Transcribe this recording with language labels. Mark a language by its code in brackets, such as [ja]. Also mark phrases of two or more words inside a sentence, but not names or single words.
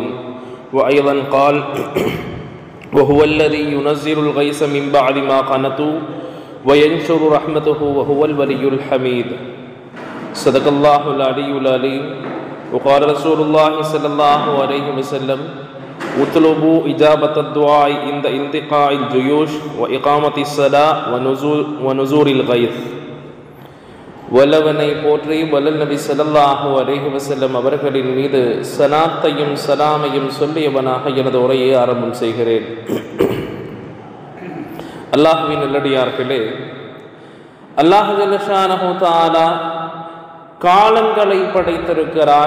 [ar] وأيضا قال وهو الذي ينزل الغيث من بعد ما قنطوا وينشر رحمته وهو الولي الحميد. صدق الله العلي العليم. وقال رسول الله صلى الله عليه وسلم اطلبوا إجابة الدعاء عند انتقاء الجيوش وإقامة الصلاة ونزول الغيث. [ta] வல்லவனை போற்றி வல்லல் நபி [ar] صلى الله عليه وسلم [ta] அவர்களின் மீது ஸலாத்தையும் ஸலாமையும் சொல்லியவனாக எனது உரையை ஆரம்பம் செய்கிறேன். அல்லாஹ்வின் நல்லடியார்களே, அல்லாஹ் [ar] جل شأنه تعالى [ta] காலங்களை படைத்திருக்கிறான்.